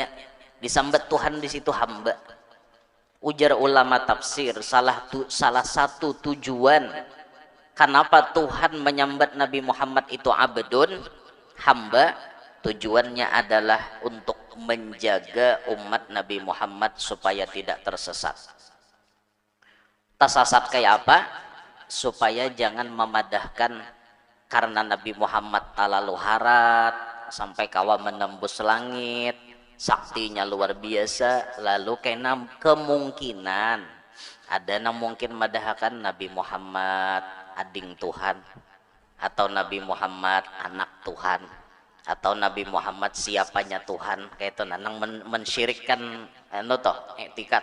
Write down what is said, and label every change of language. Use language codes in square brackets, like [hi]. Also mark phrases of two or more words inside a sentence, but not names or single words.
[id] Disambat Tuhan di situ hamba. Ujar ulama tafsir, salah satu tujuan kenapa Tuhan menyambat Nabi Muhammad itu abdun, hamba, tujuannya adalah untuk menjaga umat Nabi Muhammad supaya tidak tersesat. Tersesat kayak apa? [bjn] Supaya jangan memadahkan karena Nabi Muhammad talalu harat sampai kawa menembus langit, saktinya luar biasa, lalu kena kemungkinan ada yang mungkin madahkan Nabi Muhammad ading Tuhan, atau Nabi Muhammad anak Tuhan, atau Nabi Muhammad siapanya Tuhan, kayak itu nanang mensyirikkan etikat.